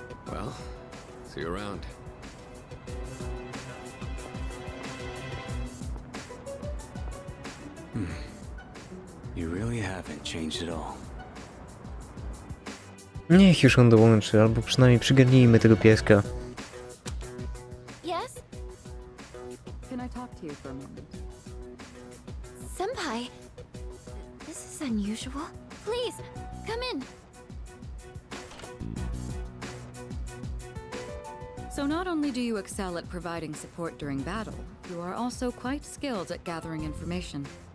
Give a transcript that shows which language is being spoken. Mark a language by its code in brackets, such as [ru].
[en] Well, see you around. You really haven't changed at all. [pl] Niech już on dołączy, albo przynajmniej przygarnijmy tego pieska. [en] Yes? Can I talk to you for a moment? Senpai, this is unusual. Please, come in. So not only do you excel at providing support during battle, you are also quite skilled at gathering information.